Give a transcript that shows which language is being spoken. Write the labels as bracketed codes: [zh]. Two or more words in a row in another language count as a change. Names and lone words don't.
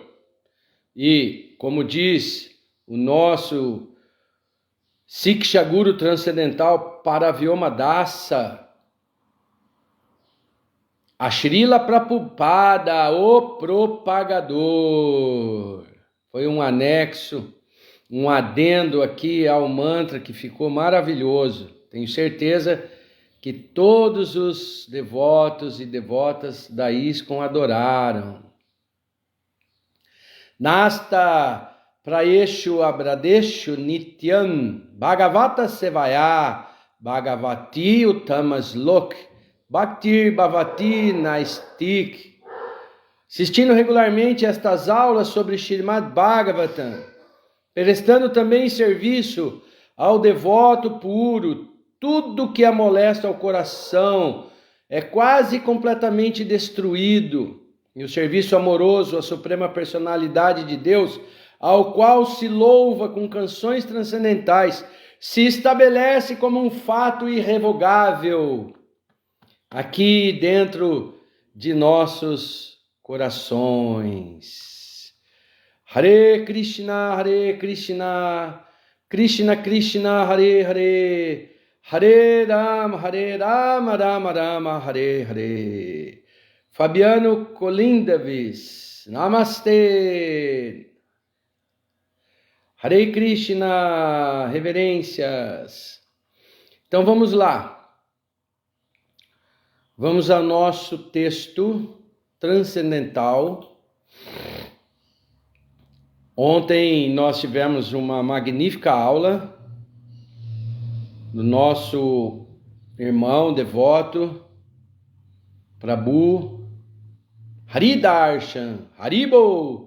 [pt] E, como diz o nosso Siksha Guru transcendental Paravyoma Dasa, a Srila Prabhupada, o propagador. Foi um anexo, um adendo aqui ao mantra que ficou maravilhoso. Tenho certeza que todos os devotos e devotas da ISKCON adoraram. [sa] Nasta Prayeshu Abradeshu Nityam Bhagavata Sevaya Bhagavati Uttamas Lok Bhaktir Bhavati Naistik [pt] assistindo regularmente estas aulas sobre Srimad Bhagavatam, prestando também serviço ao devoto puro, tudo que amolesta ao coração é quase completamente destruído, e o serviço amoroso à Suprema Personalidade de Deus, ao qual se louva com canções transcendentais, se estabelece como um fato irrevogável aqui dentro de nossos corações. [sa] Hare Krishna, Krishna Krishna, Hare Hare, Hare Rama, Rama Rama, Hare Hare. [pt] Fabiano Colindavis, Namastê. [sa] Hare Krishna, [pt] reverências. Então vamos lá. Vamos ao nosso texto transcendental. Ontem nós tivemos uma magnífica aula do nosso irmão devoto, Prabhu Haridarshan, Haribo.